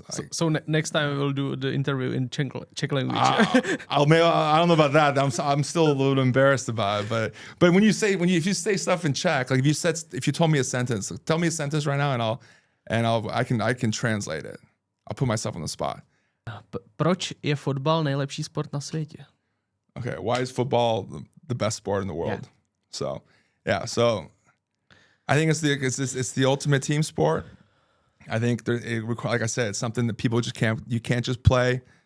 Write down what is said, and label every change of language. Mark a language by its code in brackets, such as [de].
[en] So next time we'll do the interview in Czech language. I don't know about that. I'm still a little embarrassed about it. But if you say stuff in Czech, like if you told me a sentence, tell me a sentence right now, and I can translate it. I'll put myself on the spot. [cs] Proč je fotbal nejlepší sport na světě? [en] Okay, why is football the best sport in the world? Yeah. So I think it's the ultimate team sport. I think like I said, it's something that people just you can't just play.